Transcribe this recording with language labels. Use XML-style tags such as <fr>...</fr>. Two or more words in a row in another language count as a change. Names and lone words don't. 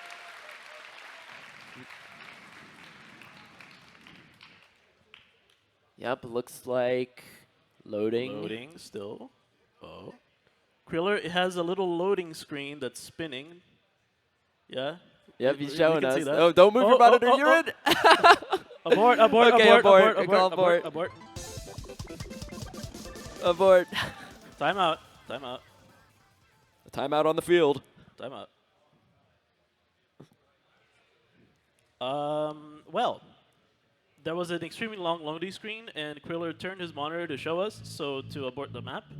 <en>Yep, looks like loading. Loading still. Oh. Criller has a little loading screen that's spinning. Yeah. Yep, he's showing us. That. Oh, don't move your monitor. You're in. Abort, abort, Okay, abort, abort, abort, abort, abort. Abort. Timeout, timeout, Timeout on the field. timeout. Well, there was an extremely long loading screen, and Criller turned his monitor to show us, so to abort the map.</en>